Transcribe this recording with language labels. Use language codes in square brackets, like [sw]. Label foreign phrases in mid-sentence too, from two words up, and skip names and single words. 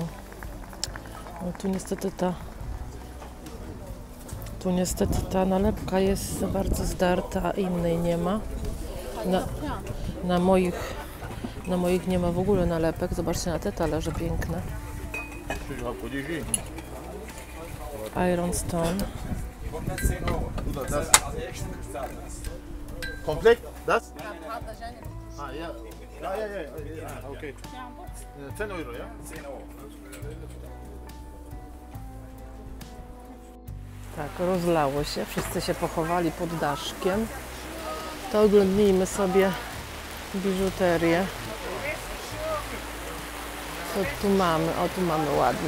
[pl] No, tu niestety ta nalepka jest bardzo zdarta, a innej nie ma. Na moich nie ma w ogóle nalepek. Zobaczcie na te talerze piękne. Iron Stone. [de] Komplett? Das? Ah, ja. Ja, okay. 10 Euro, ja? 10 Euro. [pl] Tak, rozlało się. Wszyscy się pochowali pod daszkiem. To oglądnijmy sobie biżuterię. Co tu mamy? O, tu mamy ładne.